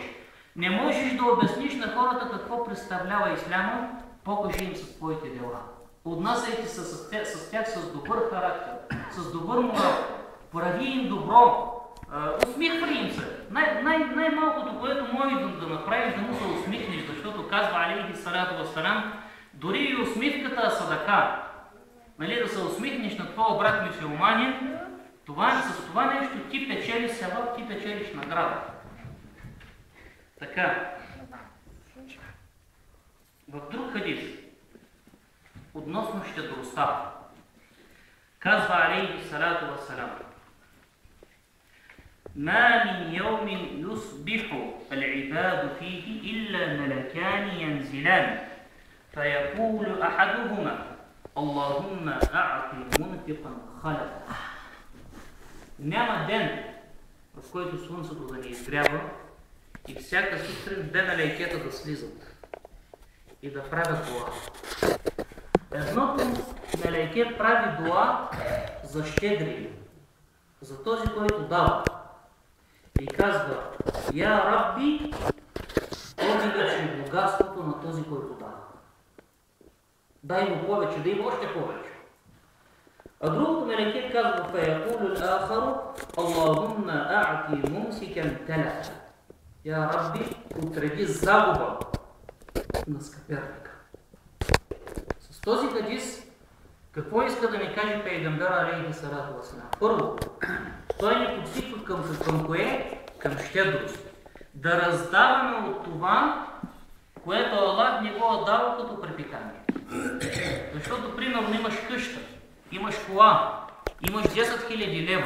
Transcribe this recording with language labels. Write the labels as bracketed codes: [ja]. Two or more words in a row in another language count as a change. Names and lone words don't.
[bg] Не можеш да обясниш на хората какво представлява исляма, покажи им със твоите дела. Отнасяйте се с тях с добър характер, с добър морал. Прави им добро, усмихвай им се. Най-малкото, което може да направиш, да му се усмихнеш, защото казва [ar] عليه الصلاة والسلام, [bg] дори и усмивката е садака. Нали, да се усмихнеш на твоя брат мюсюлманин, с това нещо ти печелиш севап, ти печелиш награда. Така. В друг хадис, относно щедростта, казва [ar] عليه الصلاة والسلام: ما من يوم يصبح العباد فيه إلا ملكان ينزلان فيقول أحدهما اللهم أعط منفقا خلفا. [bg] Няма ден, в който слънцето да ни изгрява и всяка сутрин две мелейкета да слизат и да правят дуа. Едното мелейке прави дуа за щедри, за този, който дава. И казва: [ar] يا ربي, [bg] увеличи богатството на този, който дава. Дай му повече, дай му още повече. А другото мелейке казва: [ar] فيقول الآخر، اللهم أعط ممسكا تلفا. يا ربي, [bg] отреди загуба на скъперника. С този хадис, какво иска да ни каже Пейгамбер [ar] عليه الصلاة والسلام? [bg] Първо, той ни подсиква към кое? Към щедрост. Да раздаваме от това, което Аллах ни го е дал като препитание. Защото, примерно, имаш къща, имаш кола, имаш 10 000 лева.